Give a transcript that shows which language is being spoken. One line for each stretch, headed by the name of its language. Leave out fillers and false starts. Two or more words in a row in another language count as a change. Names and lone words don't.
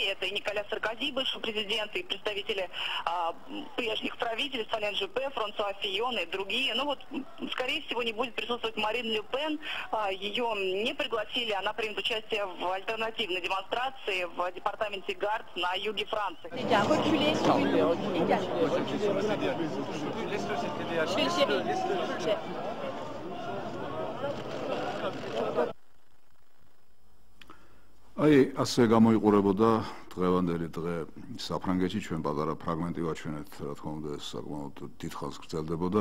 Russian: Это и Николя Саркози, бывший президент, и представители прежних правительств, Alain Juppé, Франсуа Фийон и другие. Ну вот, скорее всего, не будет присутствовать Марин Ле Пен. Ее не пригласили. Она примет участие в альтернативной демонстрации в департаменте Гард на юге Франции.
Georgian: აი ასე გამოიყურებოდა დღევანდელი დღე საფრანგეთში, ჩვენ პატარა ფრაგმენტი ვაჩვენეთ, რა თქმა უნდა, საკმაოდ დიდხანს გრძელდებოდა.